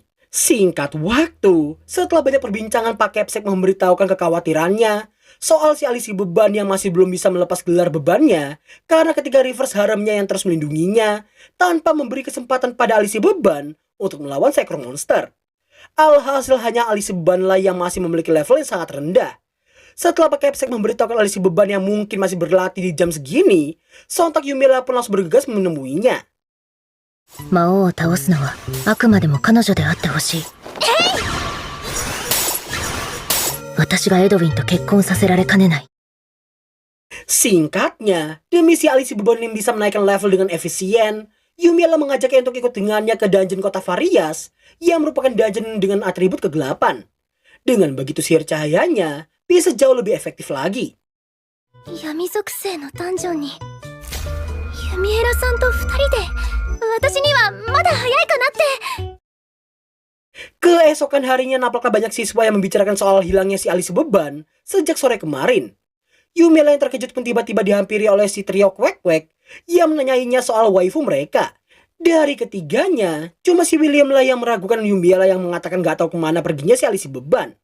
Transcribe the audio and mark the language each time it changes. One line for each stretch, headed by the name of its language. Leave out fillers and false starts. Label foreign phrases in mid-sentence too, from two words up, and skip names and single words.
Indonesian: Singkat waktu, setelah banyak perbincangan, Pakepsek memberitahukan kekhawatirannya soal si alisi beban yang masih belum bisa melepas gelar bebannya karena ketiga
English: reverse haremnya
Indonesian: yang terus melindunginya tanpa memberi kesempatan pada alisi beban untuk melawan seekor monster. Alhasil hanya alisi beban lah yang masih memiliki level yang sangat rendah. Setelah Pakepsek memberitahukan alisi beban yang mungkin masih berlatih di jam segini, sontak Yumiela pun langsung bergegas menemuinya.
Japanese: 魔王を倒すのはあくまでも彼女であってほしい。私がエドウィンと結婚させられかねない。
Indonesian: Singkatnya, demi si alisi beban yang bisa menaikkan level dengan efisien, Yumiela mengajaknya untuk ikut dengannya ke dungeon kota Varias yang merupakan dungeon dengan atribut kegelapan. Dengan begitu sihir cahayanya bisa jauh lebih efektif lagi.
Japanese: 闇属性のダンジョンにユミエラさんと2人で私にはまだ早いかなって。
Indonesian: Keesokan harinya nampaknya banyak siswa yang membicarakan soal hilangnya si alisi beban sejak sore kemarin. Yumiela yang terkejut pun tiba-tiba dihampiri oleh si trio Kwek-Kwek yang menanyainya soal waifu mereka. Dari ketiganya, cuma si William lah yang meragukan Yumiela yang mengatakan gak tahu kemana perginya si Alisi Beban.